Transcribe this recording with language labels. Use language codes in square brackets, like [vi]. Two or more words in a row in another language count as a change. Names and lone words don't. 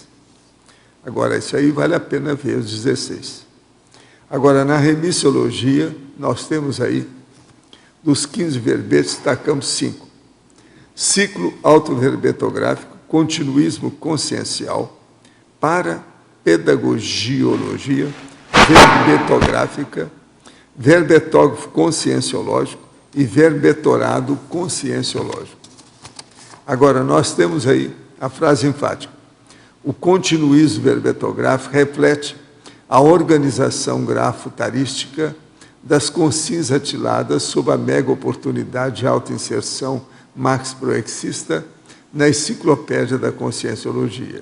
[pt] Agora, isso aí vale a pena ver, os 16. Agora, na remissiologia, nós temos aí, dos 15 verbetes, destacamos 5. Ciclo autoverbetográfico, continuismo consciencial, para pedagogiologia, verbetográfica, verbetógrafo conscienciológico e verbetorado conscienciológico. Agora, nós temos aí a frase enfática. O continuismo verbetográfico reflete a organização grafotarística das consins atiladas sob a mega oportunidade de autoinserção max-proexista na Enciclopédia da Conscienciologia.